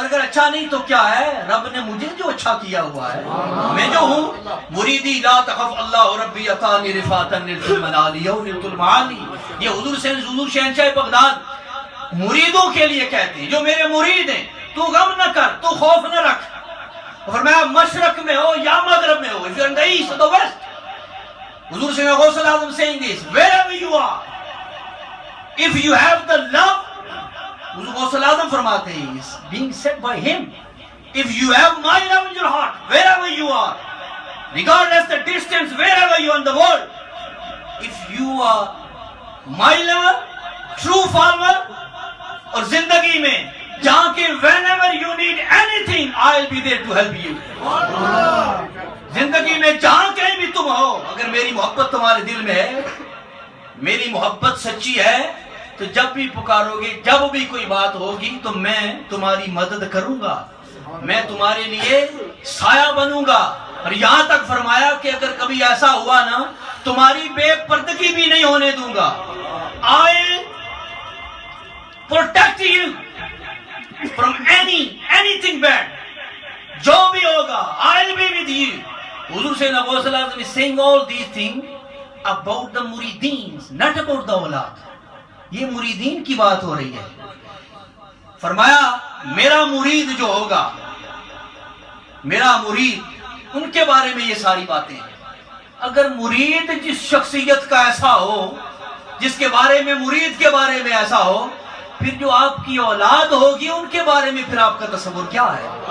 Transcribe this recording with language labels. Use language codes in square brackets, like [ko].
[ur] اگر اچھا نہیں تو کیا ہے؟ رب نے مجھے جو اچھا کیا ہوا ہے، میں جو ہوں [ar] مریدی لا تخف اللہ ربی اتانی رفاتا نلت المنالی او نلت المعالی. [ur] یہ حضور شہنشاہ بغداد مریدوں کے لیے کہتے ہیں، جو میرے مرید ہیں، تو غم نہ کر، تو خوف نہ رکھ. فرمایا مشرق میں ہو یا مغرب میں ہو، [en] if you're in the east or the west. حضور سیدنا غوث الاعظم saying this, wherever you are, if you have the love، [ur] حضور غوث الاعظم فرماتے ہیں [en] it's being said by him, if you have my love in your heart, wherever you are, regardless the distance, wherever you are in the world, if you are my lover, true follower، [ur] اور زندگی میں جہاں کہ [en] whenever you need anything I'll be there to help you. [ur] زندگی میں جہاں کہیں بھی تم ہو، اگر میری محبت تمہارے دل میں ہے، میری محبت سچی ہے، تو جب بھی پکارو گے، جب بھی کوئی بات ہوگی تو میں تمہاری مدد کروں گا، میں تمہارے لیے سایہ بنوں گا. اور یہاں تک فرمایا کہ اگر کبھی ایسا ہوا نا، تمہاری بے پردگی بھی نہیں ہونے دوں گا. [en] I'll protect you from anything bad. [ur] جو بھی ہوگا [en] I'll be with you. حضور سیدنا غوث الاعظم is saying all these things about the murideen, not about the اولاد. [ur] یہ مریدین کی بات ہو رہی ہے. فرمایا میرا مرید جو ہوگا، میرا مرید، ان کے بارے میں یہ ساری باتیں ہیں. اگر مرید جس شخصیت کا ایسا ہو، جس کے بارے میں مرید کے بارے میں ایسا ہو، پھر جو آپ کی اولاد ہوگی ان کے بارے میں پھر آپ کا تصور کیا ہے؟